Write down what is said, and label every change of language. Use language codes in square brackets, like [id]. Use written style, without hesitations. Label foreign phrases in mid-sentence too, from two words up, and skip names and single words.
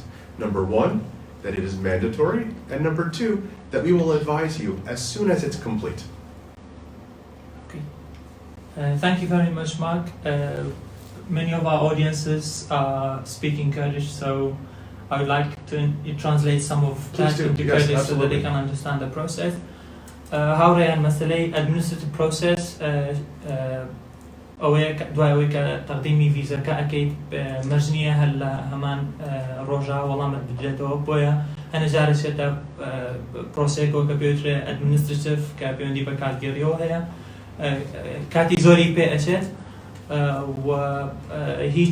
[en] Number one, that it is mandatory, and number two, that we will advise you as soon as it's complete. Okay. Thank you very much, Mark. Many of our audiences are speaking Kurdish, so I would like to translate some of Please that do. into Yes, Kurdish so that absolutely. they can understand the process. [ckb] هاوڕێیان مەسلەی [en] administrative process [ckb] ئەوەیە دوای کە تەقدیمی ڤیزەکە ئەەکەیت مەرجنیە هەر لە هەمان ڕۆژە وەڵامت بدرێتەوە بۆیە هەنە جارە چێتە پرۆسێکەوە کە پێوترێ administrative کە پەیوەندی بە کاتگەریەوە هەیە کاتی زۆری پێ ئەچێت و هیچ